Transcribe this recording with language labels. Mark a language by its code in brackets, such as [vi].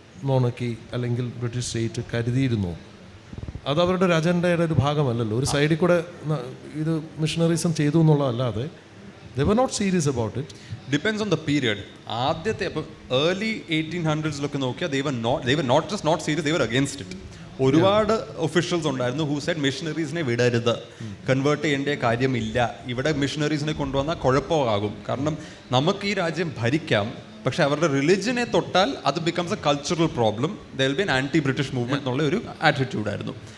[ml] മോണക്കി അല്ലെങ്കിൽ British state കരുതിയിരുന്നു? അത് അവരുടെ ഒരു അജണ്ടയുടെ ഒരു ഭാഗമല്ലല്ലോ. ഒരു സൈഡിൽ കൂടെ ഇത് മിഷണറിസം ചെയ്തു എന്നുള്ളതല്ലാതെ [en] they were not serious about it. Depends on the period. [ml] ആദ്യത്തെ അപ്പോൾ ഏർലി 1800s നോക്കിയാൽ [en] they were not just not serious, they were against it. [ml] ഒരുപാട് ഒഫീഷ്യൽസ് ഉണ്ടായിരുന്നു [en] who said [ml] മിഷണറീസിനെ വിടരുത്, കൺവേർട്ട് ചെയ്യേണ്ട കാര്യമില്ല, ഇവിടെ മിഷണറീസിനെ കൊണ്ടുവന്നാൽ കുഴപ്പമാകും, കാരണം നമുക്ക് ഈ രാജ്യം ഭരിക്കാം, പക്ഷെ അവരുടെ റിലിജനെ തൊട്ടാൽ അത് [en] becomes a cultural problem, there will be an anti British movement [ml] എന്നുള്ള ഒരു ആറ്റിറ്റ്യൂഡായിരുന്നു.